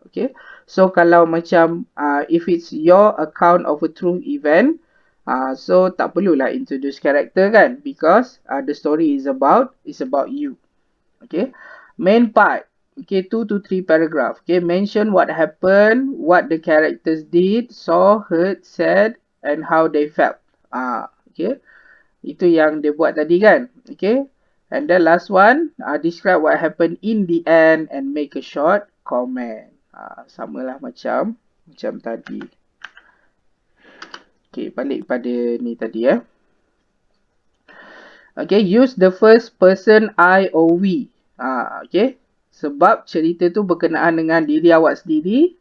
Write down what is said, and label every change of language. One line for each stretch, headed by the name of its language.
English: Okay, so
Malay: kalau macam
English: if it's your account of a true event, so
Malay: tak perlulah
English: introduce character kan, because the story is about you. Okay, main part. Okay, 2 to 3 paragraph. Okay, mention what happened, what the characters did, saw, heard, said, and how they felt.
Malay: Okay, itu yang dia buat tadi kan.
English: Okay, and then last one, describe what happened in the end and make a short comment.
Malay: Samalah macam tadi. Okay, balik pada ni tadi .
English: Okay, use the first person I or we. Okay,
Malay: sebab cerita tu berkenaan dengan diri awak sendiri.